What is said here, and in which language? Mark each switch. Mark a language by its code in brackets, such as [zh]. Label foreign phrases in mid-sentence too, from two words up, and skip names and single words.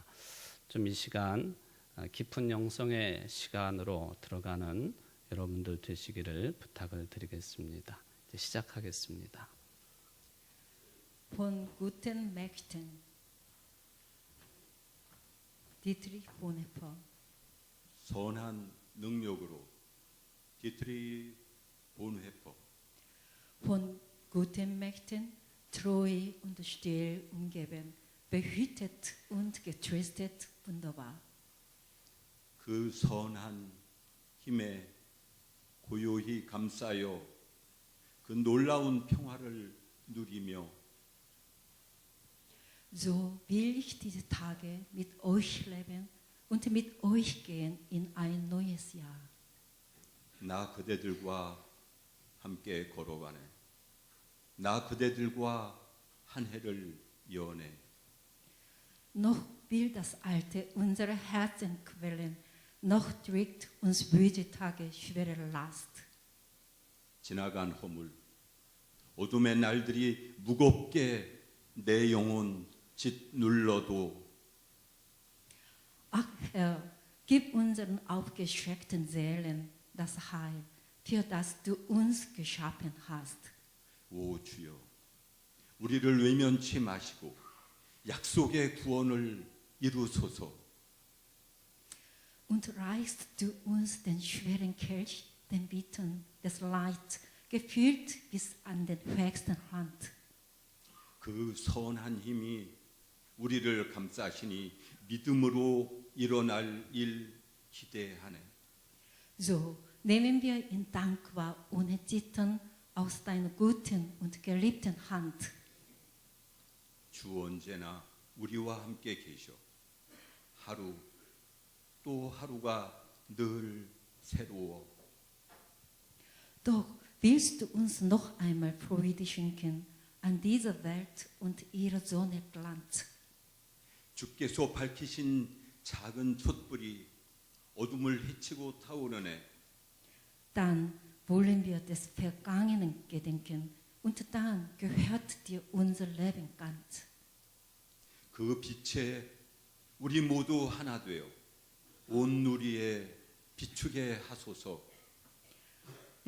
[ko] 좀 이 시간 깊은 영성의 시간으로 들어가는 여러분들 되시기를 부탁을 드리겠습니다. 이제 시작하겠습니다. [de] Von guten Mächten, Dietrich Bonhoeffer. [ko] 선한 능력으로 디트리 본헤퍼. [de] Von guten Mächten, treu und still umgeben, behütet und getröstet wunderbar. [ko] 그 선한 힘에 고요히 감싸여 그 놀라운 평화를 누리며 [de] So will ich diese Tage mit euch leben und mit euch gehen in ein neues Jahr. [ko] 나 그대들과 함께 걸어가네. 나 그대들과 한 해를 여네. [de] Noch will das Alte unsere Herzen quälen, noch drückt uns böse Tage schwere Last. [ko] 지나간 허물, 어둠의 날들이 무겁게 내 영혼 짓눌러도 [de] Ach Herr, gib unseren aufgeschreckten Seelen das Heil, für das du uns geschaffen hast. [ko] 오 주여, 우리를 외면치 마시고 약속의 구원을 이루소서. [de] Und reichst du uns den schweren Kelch, den Bitten des Leids, gefüllt bis an den höchsten Rand. [ko] 그 선한 힘이 우리를 감싸시니 믿음으로 일어날 일 기대하네. [de] So nehmen wir in Dank wahr, ohne Zittern, aus deiner guten und geliebten Hand. [ko] 주 언제나 우리와 함께 계셔. 하루 또 하루가 늘 새로워. [de] Doch willst du uns noch einmal Freude schenken an dieser Welt und ihrer Sonne Glanz. [ko] 주께서 밝히신 작은 촛불이 어둠을 헤치고 타오르네. [de] Dann wollen wir des Vergangenen gedenken und dann gehört dir unser Leben ganz. [ko] 그 빛에 우리 모두 하나 되어 온 누리에 비추게 하소서.